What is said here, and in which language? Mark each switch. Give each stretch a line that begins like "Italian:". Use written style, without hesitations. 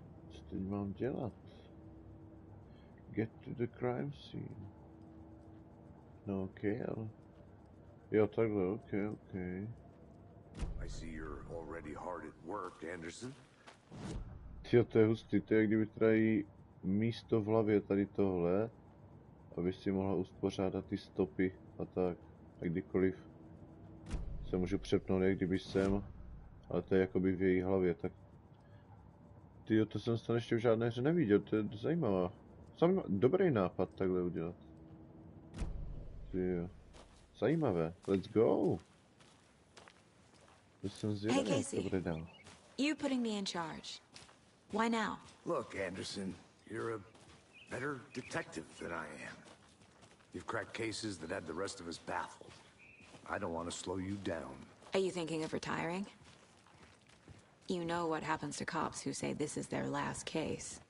Czech: Co teď mám dělat?
English: Get to the crime scene.
Czech: No OK, ale... Jo, takhle, OK.
English: I see you're already hard at work, Anderson.
Czech: Tyjo, to je hustý, to je jak kdyby teda jí místo v hlavě tady tohle, aby si mohla uspořádat ty stopy a tak. A kdykoliv se můžu přepnout, jak kdyby jsem, ale to je jakoby v její hlavě, tak... Tyjo, to jsem snad ještě v žádné hře neviděl, to je zajímavá. Dobrý nápad takhle udělat. Tyjo. Zajímavé,
English: let's go!
Czech: To jsem zvědavý, jak to bude dál.
English: You putting me in charge. Why now? Look, Anderson, you're a better detective than I am. You've cracked cases that had the rest of us baffled. I don't want to slow you down. Are you thinking of retiring? You know what happens to cops who say this is their last case.